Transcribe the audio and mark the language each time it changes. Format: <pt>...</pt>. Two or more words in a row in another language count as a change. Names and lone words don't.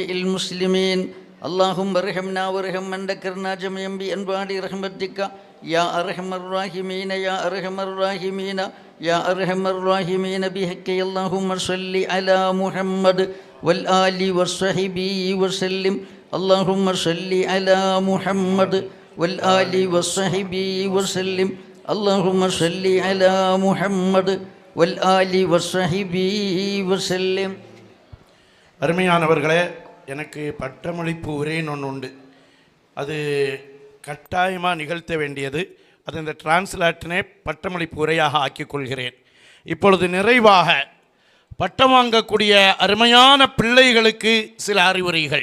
<ar>المسلمين اللهم ارحمنا وارحم من ذكرنا جميعا بأنواع رحمتك يا أرحم الراحمين يا أرحم الراحمين يا أرحم الراحمين بحق اللهم صل على محمد والآل والصحبه وسلم اللهم صل على محمد والآل والصحبه وسلم اللهم صل على محمد والآل والصحبه وسلم.</ar> <ta>அருமையானவர்களே, எனக்கு பட்டமளிப்பு உரைன்னு ஒன்று உண்டு. அது கட்டாயமாக நிகழ்த்த வேண்டியது. அது இந்த டிரான்ஸ்லேட்டனே பட்டமளிப்பு உரையாக ஆக்கிக் கொள்கிறேன். இப்பொழுது நிறைவாக பட்டம் வாங்கக்கூடிய அருமையான பிள்ளைகளுக்கு சில அறிவுரைகள்.</ta>